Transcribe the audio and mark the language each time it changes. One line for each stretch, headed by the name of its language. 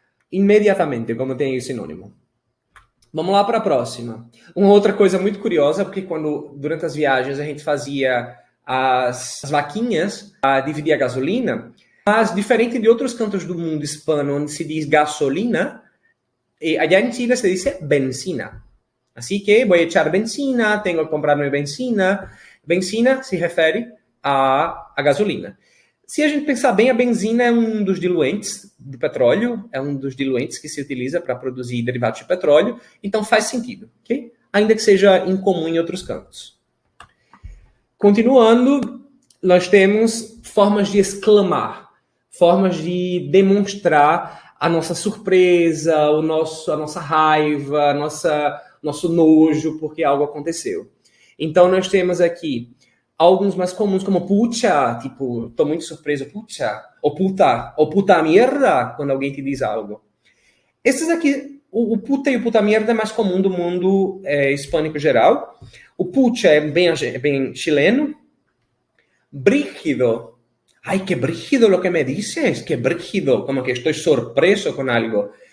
Portuguese: Imediatamente, como tem o sinônimo. Vamos lá para a próxima. Uma outra coisa muito curiosa, porque durante as viagens a gente fazia as vaquinhas para dividir a gasolina, mas diferente de outros cantos do mundo hispano, onde se diz gasolina,
Spanish: allá em Chile se diz benzina. Así que voy a echar benzina, tengo que comprarme benzina.
Portuguese: Benzina se refere à gasolina. Se a gente pensar bem, a benzina é um dos diluentes de petróleo, é um dos diluentes que se utiliza para produzir derivados de petróleo, então faz sentido, ok? Ainda que seja incomum em outros cantos. Continuando, nós temos formas de exclamar, formas de demonstrar a nossa surpresa, a nossa raiva, nosso nojo porque algo aconteceu. Então, nós temos aqui alguns mais comuns, como pucha, tipo, tô muito surpreso, pucha, ou puta merda, quando alguém te diz algo. Esses aqui, o puta e o puta merda é mais comum do mundo hispânico geral. O pucha é bem chileno. Brígido.
Spanish: Ay, qué brígido lo que me dices, qué brígido, como que estoy sorpreso con algo.